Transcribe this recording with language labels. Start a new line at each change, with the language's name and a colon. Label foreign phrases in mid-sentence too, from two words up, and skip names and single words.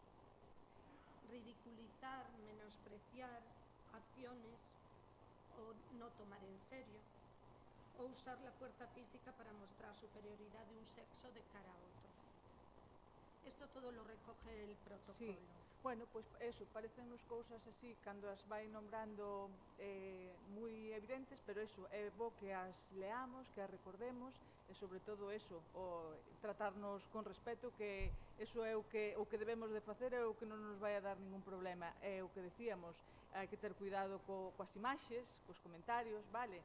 Spanish: ridiculizar, menospreciar acciones o no tomar en serio, o usar la fuerza física para mostrar superioridad de un sexo de cara a otro. Esto todo lo recoge el protocolo. Sí. Bueno, pues eso,
Galician: parecennos cousas así, cando as vai nombrando moi evidentes, pero eso, é bo que as leamos, que as recordemos, e sobre todo eso, o tratarnos con respeto, que eso é o que debemos de facer, é o que non nos vai a dar ningún problema. É o que decíamos, hai que ter cuidado coas imaxes, cos comentarios, vale?